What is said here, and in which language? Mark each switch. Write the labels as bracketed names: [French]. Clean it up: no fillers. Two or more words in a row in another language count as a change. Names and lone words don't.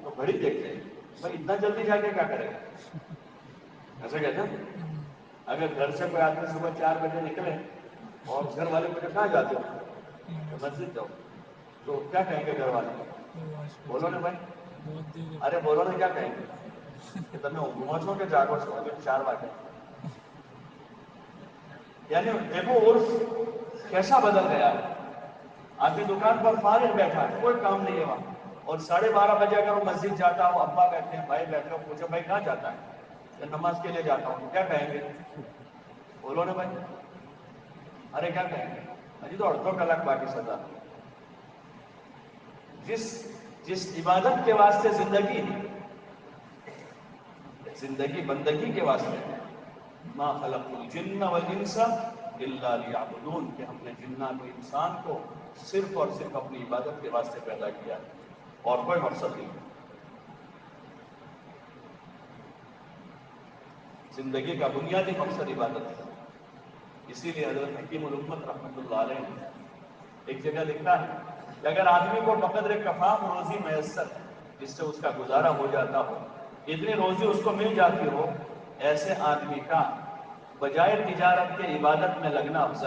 [Urdu] تو گھڑی دیکھتے ہیں بھائی اتنا جلدی جا کے کیا کرے گا، ایسا کہتے ہیں. اگر گھر سے کوئی آدمی صبح 4 بجے نکلے اور گھر والے پوچھے کہاں جاتے ہو کہ مسجد جاؤ، تو کیا کہیں گے گھر والے؟ بولو نا بھائی، ارے بولو نا کیا کہیں گے کہ تمہیں [Gujarati] ઊંઘમાં છો કે જાગો છો અગર 4 વાગે. [Urdu] یعنی دیکھو عرف کیسا بدل گیا ہے. آدمی دکان پر فارغ بیٹھا ہے، کوئی کام نہیں ہے وہاں، اور 12:30 بجے اگر وہ مسجد جاتا ہو، ابا بیٹھے ہیں، بھائی بیٹھے ہو، پوچھو بھائی کہاں جاتا ہے کہ نماز کے لیے جاتا ہوں، کیا کہیں گے؟ بولو نا بھائی. ارے کیا کہیں گے اجی تو عورتوں کا الگ باقی سزا. جس عبادت کے واسطے زندگی بندگی کے واسطے [Arabic] ما خلقت الجن والانس الا لیعبدون [Urdu] کہ ہم نے جنات و انسان کو صرف اور صرف اپنی عبادت کے واسطے پیدا کیا اور کوئی مقصد نہیں. زندگی کا بنیادی مقصد عبادت ہے. اسی لیے حضرت حکیم الامت رحمۃ اللہ علیہ نے ایک جگہ لکھا ہے کہ اگر آدمی کو بقدر کفاف روزی میسر ہے جس سے اس کا گزارا ہو جاتا ہو, اتنی روزی اس کو مل جاتی ہو, ایسے آدمی کا بجائے تجارت کے عبادت میں لگنا افضل.